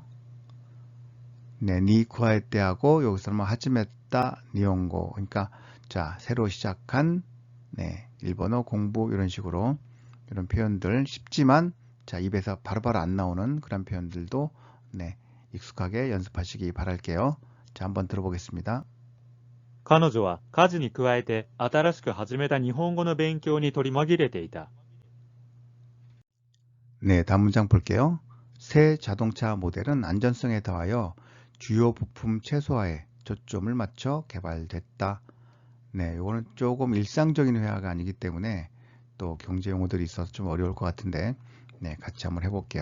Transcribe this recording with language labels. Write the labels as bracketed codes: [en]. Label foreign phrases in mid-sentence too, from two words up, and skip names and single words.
[ko] 네, 니 구할 때하고 여기서는 뭐 하지메다 니온고 그러니까 자, 새로 시작한 네, 일본어 공부 이런 식으로 이런 표현들 쉽지만 자, 입에서 바로바로 안 나오는 그런 표현들도 네, 익숙하게 연습하시기 바랄게요. 자, 한번 들어보겠습니다. [ja] 彼女は家事に加えて新しく始めた日本語の勉強に取り紛れていた。 [ko] 네, 다음 문장 볼게요. 새 자동차 모델은 안전성에 더하여 주요 부품 최소화에 초점을 맞춰 개발됐다. 네, 이거는 조금 일상적인 회화가 아니기 때문에 또 경제 용어들이 있어서 좀 어려울 것 같은데 네, 같이 한번 해볼게요.